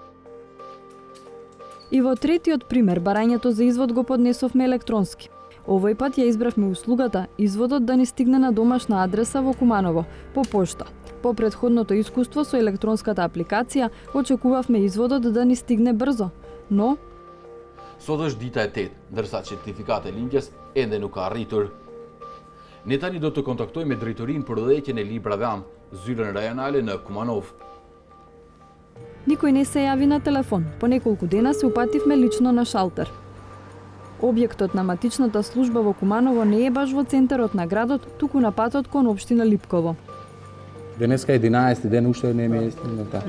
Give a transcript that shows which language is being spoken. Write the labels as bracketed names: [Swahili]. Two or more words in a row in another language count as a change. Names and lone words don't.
[Macedonian] И во третиот пример барањето за извод го поднесовме електронски. Овој пат ја избравме услугата изводот да ни стигне на домашна адреса во Куманово по пошта. По претходното искуство со електронската апликација очекувавме изводот да ни стигне брзо, но [Albanian] Sot është dita e 8, ndërsa certifikati i lindjes ende nuk ka arritur. Ne tani do të kontaktojmë drejtorinë për udhëheqjen e librave am, zyrën rajonale në Kumanov. [Macedonian] Никој не се јави на телефон. По неколку дена се упативме лично на шалтер. Објектот на матичната служба во Куманово не е баш во центарот на градот, туку на патот кон општина Липково. Денеска 11 ден уште не ми е истината.